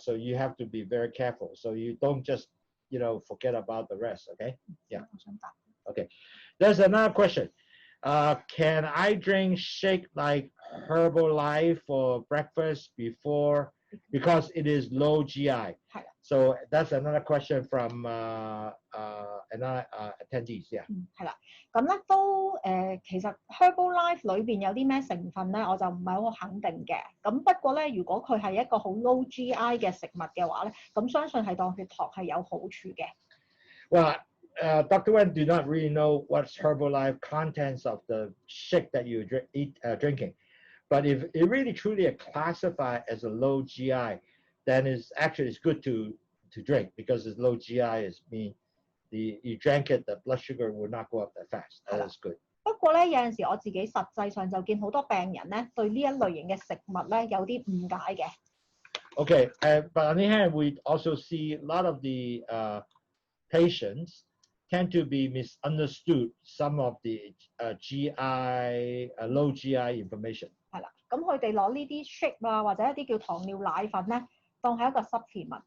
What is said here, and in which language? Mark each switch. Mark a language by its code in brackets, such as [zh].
[en] So you have to be very careful. So you don't just, forget about the rest. Okay. Yeah. Okay. There's another question. Can I drink shake like Herbalife for breakfast because it is low GI? So that's another question from another attendees. Yeah. [yue] 係啦，咁咧都其實 Herbalife 裏邊有啲咩成分咧，我就唔係好肯定嘅。咁不過咧，如果佢係一個好 low GI 嘅食物嘅話咧，咁相信係當血糖係有好處嘅。 [en] Well, Dr. Wen do not really know what's Herbalife contents of the shake that you drinking. But if it really truly classified as a low GI, then it's good to drink, because it's low GI is mean you drank it, the blood sugar will not go up that fast. That is good. [yue] 不過咧，有陣時我自己實際上就見好多病人咧對呢一類型嘅食物咧有啲誤解嘅。 [en] Okay, but on the other hand, we also see a lot of the patients tend to be misunderstood some of the GI, low GI information. [yue] 係啦，咁佢哋攞呢啲 shake 啊，或者一啲叫糖尿奶粉咧，當係一個 supplement。